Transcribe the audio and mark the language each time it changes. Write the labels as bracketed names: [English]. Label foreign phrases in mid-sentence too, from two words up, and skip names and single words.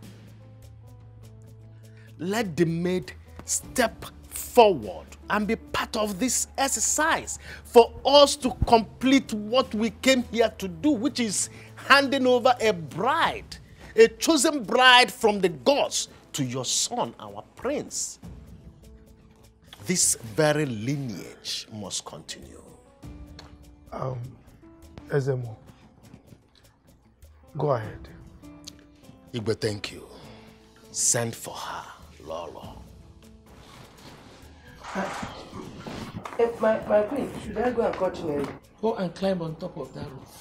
[English] Let the maid step forward and be part of this exercise for us to complete what we came here to do, which is handing over a bride, a chosen bride from the gods to your son, our prince. this very lineage must continue. Ezemo, go ahead. Igwe, thank you. Send for her, Lolo. My queen, should I go and catch Neri? Go and climb on top of that roof.